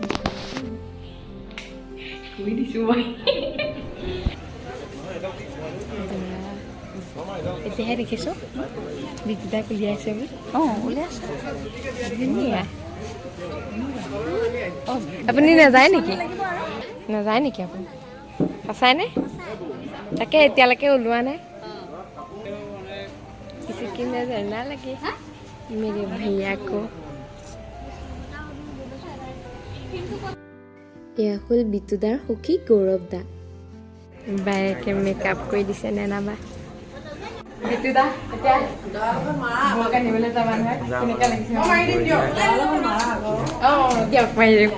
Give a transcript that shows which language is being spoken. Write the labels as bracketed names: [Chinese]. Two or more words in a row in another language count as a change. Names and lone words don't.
[Assamese] কৈ দিছোঁ মই। এতিয়াহে দেখিছোঁ বিজুদাক উলিয়াইছে বুলি। উলিয়াইছে ধুনীয়া। আপুনি নাযায় নেকি? নাযায় নেকি আপুনি? সঁচাইনে? তাকে এতিয়ালৈকে ওলোৱা নাই। [Hindi] किसी की नजर ना लगे मेरे भैया को। [Assamese] এয়া হ'ল বিতুদাৰ সখী গৌৰৱ দা। বায়েকে মেকআপ কৰি দিছে নেনাবা। বিতুদা এতিয়া বৌক আনিবলৈ যাবা নহয়। কেনেকুৱা লাগিছে? দিয়ক মাৰি দিম।